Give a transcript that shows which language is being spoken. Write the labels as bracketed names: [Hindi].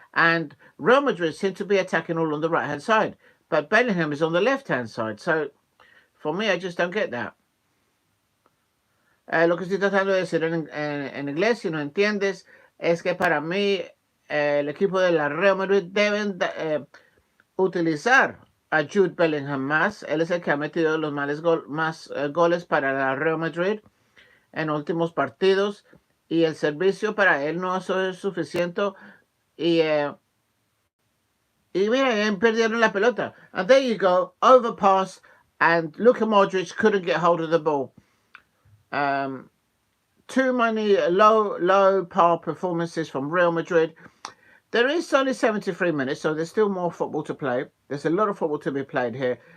[English] And Real Madrid seem to be attacking all on the right-hand side. But Bellingham is on the left-hand side. So, for me, I just don't get that. [Spanish] Lo que estoy tratando de decir en inglés, si no entiendes, es que para mí el equipo de la Real Madrid deben utilizar a Jude Bellingham más. Él es el que ha metido los más goles para la Real Madrid en últimos partidos. Y el servicio para él no es suficiente. Y mira, perdieron la pelota. [English] And there you go, overpass. And Luka Modric couldn't get hold of the ball. Too many low power performances from Real Madrid. There is only 73 minutes, so there's still more football to play. There's a lot of football to be played here.